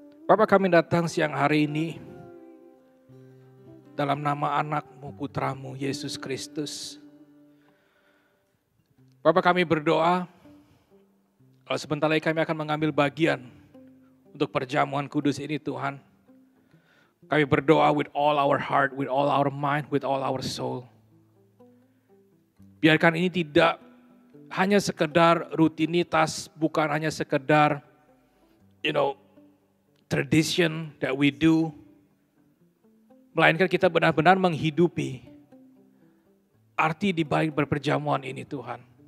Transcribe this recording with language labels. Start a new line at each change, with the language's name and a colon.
Indonesian: Bapa, kami datang siang hari ini dalam nama anak-Mu, putra-Mu, Yesus Kristus. Bapa, kami berdoa, kalau sebentar lagi kami akan mengambil bagian untuk perjamuan kudus ini Tuhan. Kami berdoa
English: with all our heart, with all our mind, with all our soul.
Indonesian: Biarkan ini tidak hanya sekedar rutinitas, bukan hanya sekedar,
English: tradition that we do,
Indonesian: melainkan kita benar-benar menghidupi arti di balik berperjamuan ini Tuhan.